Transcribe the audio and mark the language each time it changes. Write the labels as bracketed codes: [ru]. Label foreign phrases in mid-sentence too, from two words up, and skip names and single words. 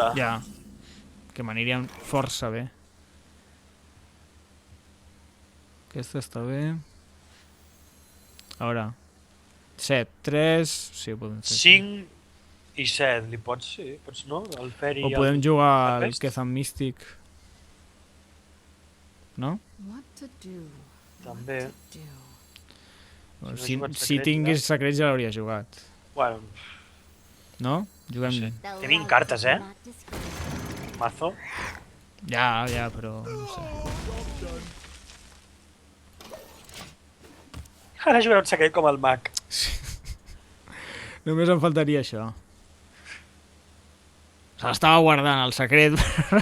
[ca] Ja. Que m'anirien força bé. Aquesta està bé. A veure. 7, 3... Sí, ho podem fer. 5 i 7, li pots, sí, pots no? El Fairy O podem jugar al Tempest? Kezan Mystic. No? [en] What to do? [ca] També. [en] Do. [ca] no Si jugat si secrets, tingués secrets ja l'hauria jugat. Bueno, No? Juguem... Sí. [en] The [ca] Té 20 [en] light [ca] cartes, [en] is [ca] eh? [en] not discreet. [ca] mazo. Ja, però... No sé. Ara jugarà un secret com el mag. Només em faltaria això. Se l'estava guardant, el secret, per